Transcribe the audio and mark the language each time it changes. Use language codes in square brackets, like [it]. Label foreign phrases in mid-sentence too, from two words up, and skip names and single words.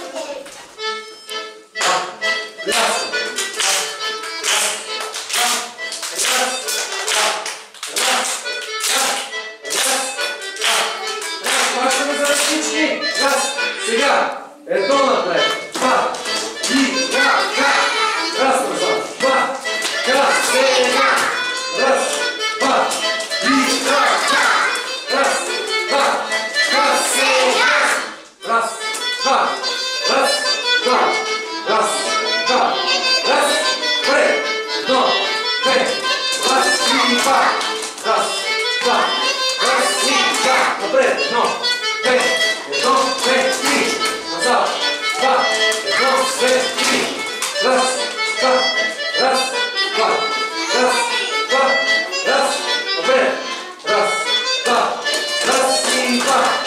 [bg] Сега, едно напред, два, и така, раз назад, два, сега, раз, два, и така, раз, два, сега, раз, два, пред, едно, две, раз и два, раз, два, и два, напред, едно, две, три, назад, два, едно, две, три, раз, два, напред, раз, и два,